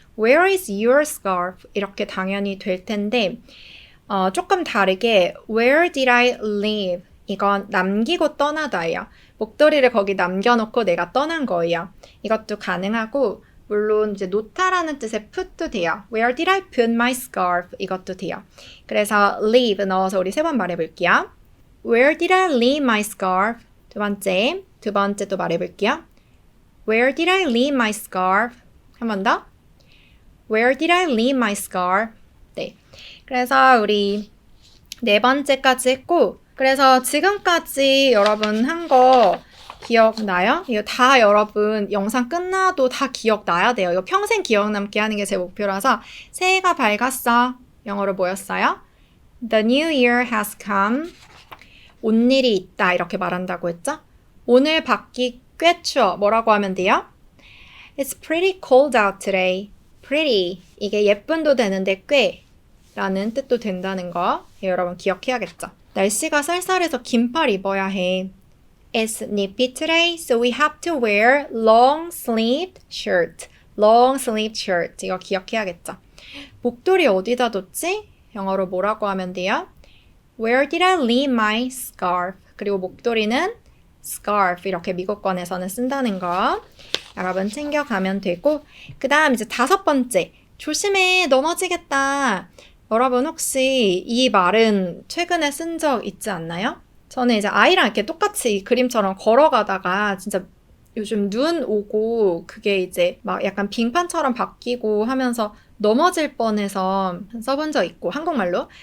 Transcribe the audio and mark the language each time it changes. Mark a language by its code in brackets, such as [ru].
[en] Where is your scarf? [ko] 이렇게 당연히 될 텐데 조금 다르게 [en] where did I leave? [ko] 이건 남기고 떠나다예요. 목도리를 거기 남겨놓고 내가 떠난 거예요. 이것도 가능하고, 물론 이제 놓다라는 뜻의 put도 돼요. [en] Where did I put my scarf? [ko] 이것도 돼요. 그래서 leave 넣어서 우리 3번 말해볼게요. [en] Where did I leave my scarf? [ko] 두 번째 또 말해볼게요. [en] Where did I leave my scarf? [ko] 한 번 더. [en] Where did I leave my scarf? [ko] 네. 그래서 우리 4번째까지 했고, 그래서 지금까지 여러분 한 거 기억나요? 이거 다 여러분 영상 끝나도 다 기억나야 돼요. 이거 평생 기억 남게 하는 게 제 목표라서. 새해가 밝았어. 영어로 뭐였어요? [en] The new year has come. [ko] 온 일이 있다 이렇게 말한다고 했죠? 오늘 밖이 꽤 추워. 뭐라고 하면 돼요? [en] It's pretty cold out today. pretty. [ko] 이게 예쁜도 되는데 꽤 라는 뜻도 된다는 거 여러분 기억해야겠죠. 날씨가 쌀쌀해서 긴팔 입어야 해. [en] It's nippy today, so we have to wear long-sleeved shirt. [ko] long-sleeved shirt. 이거 기억해야겠죠. 목도리 어디다 뒀지? 영어로 뭐라고 하면 돼요? [en] Where did I leave my scarf? [ko] 그리고 목도리는 scarf. 이렇게 미국권에서는 쓴다는 거 여러분 챙겨가면 되고, 그 다음 이제 5번째. 조심해, 넘어지겠다. 여러분 혹시 이 말은 최근에 쓴 적 있지 않나요? 저는 이제 아이랑 이렇게 똑같이 그림처럼 걸어가다가 진짜 요즘 눈 오고 그게 이제 막 약간 빙판처럼 바뀌고 하면서 넘어질 뻔해서 써본 적 있고, 한국말로.